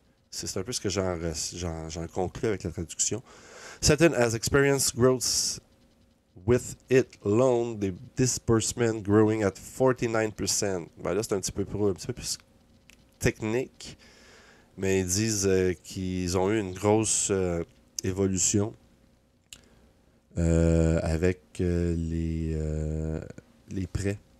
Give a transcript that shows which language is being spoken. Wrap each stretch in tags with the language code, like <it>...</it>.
<fr>C'est un peu ce que j'en conclus avec la traduction.</fr> <en>Satin has experienced growth with it loan, the disbursement growing at 49%.</en> <fr>Ben là, c'est un petit peu plus technique, mais ils disent qu'ils ont eu une grosse évolution avec les prêts.</fr>